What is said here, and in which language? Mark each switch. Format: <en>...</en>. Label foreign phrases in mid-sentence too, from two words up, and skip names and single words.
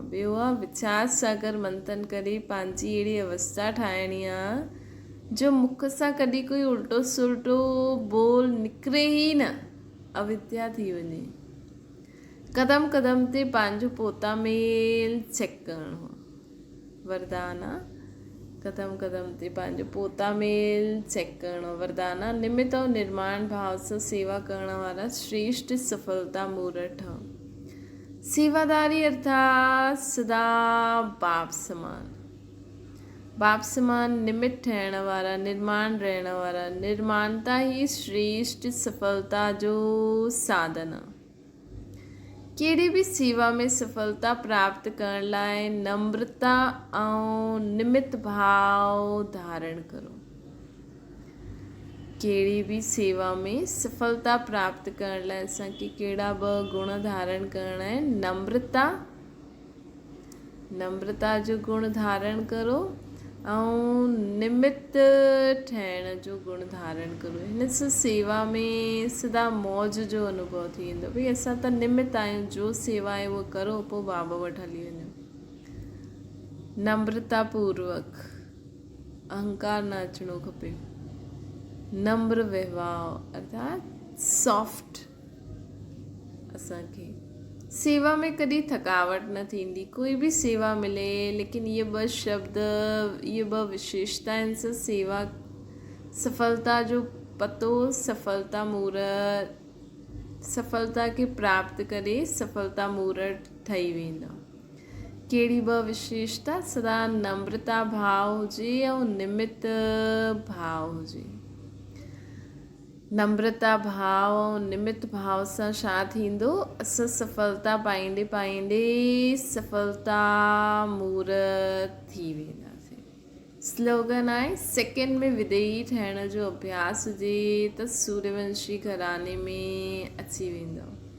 <sd>ॿियो आहे वीचार सागर मंथन करे पंहिंजी अहिड़ी अवस्था ठाहिणी आहे जो मुख सां कॾहिं कोई उल्टो सुल्टो बोल निकिरे ई न, अविद्या थी वञे। कदम कदम ते पंहिंजो पोता मेल चेक करिणो आहे। वरदान आहे कदम कदम ते पंहिंजो पोता मेल चेक करिणो। वरदान आहे निमित ऐं निर्माण भाव सां सेवा करण वारा श्रेष्ठ सफलता मूर्त। सेवादारी अर्थात सदा बाप समान, बाप समान निमित ठहण वारा, निर्माण रहण वारा। निर्माणता ही श्रेष्ठ सफलता जो साधन आहे। कहिड़ी बि सेवा में सफलता प्राप्त करण लाइ नम्रता ऐं निमित भाव धारण करो। कहिड़ी बि सेवा में सफलता प्राप्त करण लाइ असांखे कहिड़ा ॿ गुण धारण करणा आहिनि। नम्रता जो गुण धारण करो ऐं निमित ठहिण जो गुण धारण करो। हिन सां सेवा में सदा मौज जो अनुभव थी वेंदो। भई असां त निमित आहियूं, जो सेवा आहे उहो करो, पोइ बाबा वटि हली वञो। नम्रता पूर्वक, अहंकार न अचिणो खपे। नम्र व्यवहार अर्थात सॉफ्ट। असांखे सेवा में कॾहिं थकावट न थींदी।</sd> <hi>कोई भी सेवा मिले,</hi> <sd>लेकिन ये ॿ शब्द, ये ॿ विशेषताउनि सां सेवा सफलता जो पतो, सफलता मूर्त, सफलता खे प्राप्त करे सफलता मूर्त ठही वेंदा। कहिड़ी ॿ विशेषता? सदा नम्रता भाव हुजे ऐं निमित भाव हुजे। नम्रता भाव ऐं निमित भाव सां छा थींदो? असां सफलता पाईंदे पाईंदे सफलता मूर्त थी वेंदासीं। स्लोगन आहे सेकेंड में विदेही ठहिण जो अभ्यास हुजे त सूर्यवंशी घराने में अची वेंदो।</sd>